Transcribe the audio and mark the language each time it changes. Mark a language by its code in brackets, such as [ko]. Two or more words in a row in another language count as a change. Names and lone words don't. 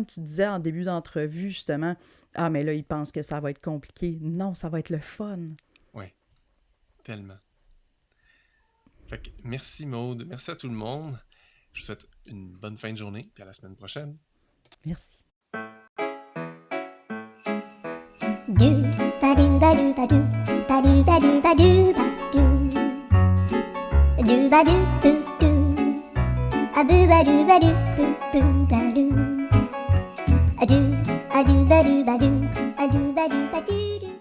[fr] Tu disais en début d'entrevue, justement, ah, mais là, ils pensent que ça va être compliqué. Non, ça va être le fun. Oui, tellement. Fait que merci Maude, merci à tout le monde. Je vous souhaite une bonne fin de journée, puis à la semaine prochaine. Merci. Do ba do ba do ba do ba do ba do ba do ba do do ba do boo do a boo ba do boo boo ba do a do ba do ba do a do ba do ba do.